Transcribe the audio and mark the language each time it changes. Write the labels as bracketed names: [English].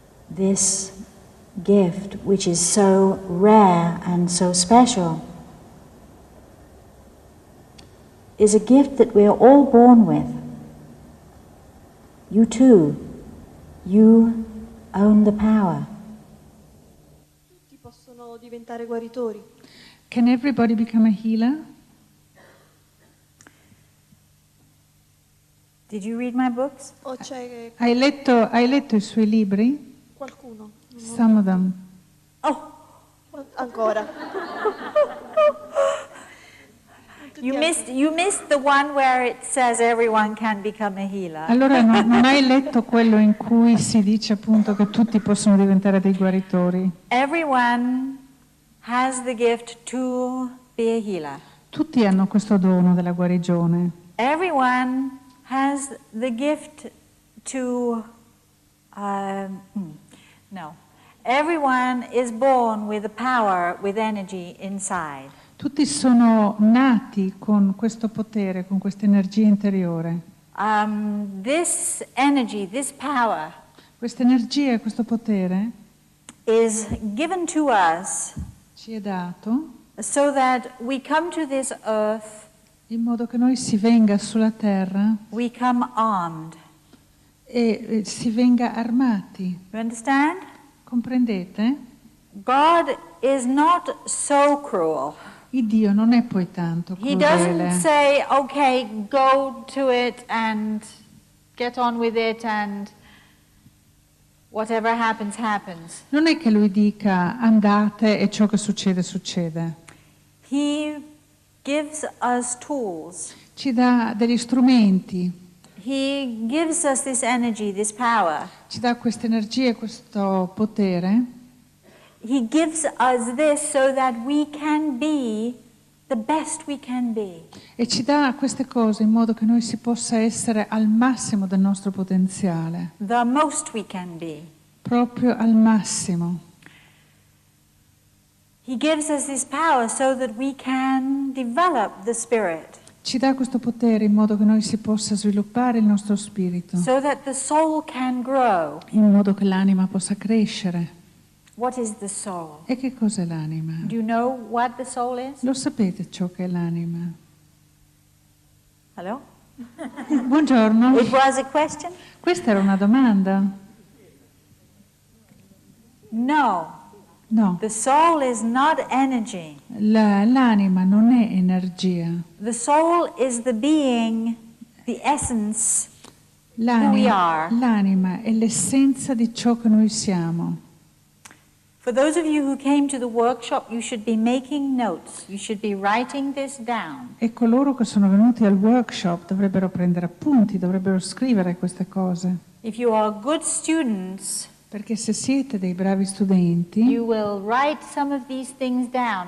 [English] This gift, which is so rare and so special, is a gift that we are all born with. You too, you own the power. [Italian] Tutti possono diventare guaritori. [English] Can everybody become a healer? Did you read my books? [Italian] O c'è Hai letto i suoi libri? qualcuno? [English] Some of them. Oh, [Italian] Ancora. [English] you missed the one where it says everyone can become a healer. [Italian] Allora non hai letto quello in cui si dice appunto che tutti possono diventare dei guaritori? [English] Everyone has the gift to be a healer. [Italian] Tutti hanno questo dono della guarigione. [English] Everyone has the gift to, no. Everyone is born with the power, with energy inside. [Italian] Tutti sono nati con questo potere, con questa energia interiore. [English] This energy, this power, [Italian] Questa energia e questo potere [English] is given to us [Italian] ci è dato [English] so that we come to this earth, [Italian] in modo che noi si venga sulla terra [English] we come armed. [Italian] e si venga armati. [English] You understand? [Italian] Comprendete? [English] God is not so cruel. [Italian] Il Dio non è poi tanto [English] He doesn't [Italian] crudele. [English] say, okay, go to it and get on with it and whatever happens, happens. [Italian] Non è che lui dica andate e ciò che succede, succede. [English] He gives us tools. [Italian] Ci dà degli strumenti, [English] He gives us this energy, this power. [Italian] ci dà questa energia e questo potere. [English] He gives us this so that we can be the best we can be. [Italian] E ci dà queste cose in modo che noi si possa essere al massimo del nostro potenziale, [English] The most we can be. [Italian] proprio al massimo. [English] He gives us this power so that we can develop the spirit, [Italian] Ci dà questo potere in modo che noi si possa sviluppare il nostro spirito, [English] so that the soul can grow. [Italian] in modo che l'anima possa crescere. [English] What is the soul? [Italian] E che cos'è l'anima? [English] Do you know what the soul is? [Italian] Lo sapete ciò che è l'anima? [English] Hello? [Italian] Buongiorno. [English] It was a question? [Italian] Questa era una domanda? [English] No. [Italian] No. [English] The soul is not energy. [Italian] L'anima non è energia. [English] The soul is the being, the essence. Who we are. [Italian] L'anima è l'essenza di ciò che noi siamo. [English] For those of you who came to the workshop, you should be making notes. You should be writing this down. [Italian] E coloro che sono venuti al workshop dovrebbero prendere appunti, dovrebbero scrivere queste cose. [English] If you are good students, [Italian] Perché se siete dei bravi studenti, [English] you will write some of these things down.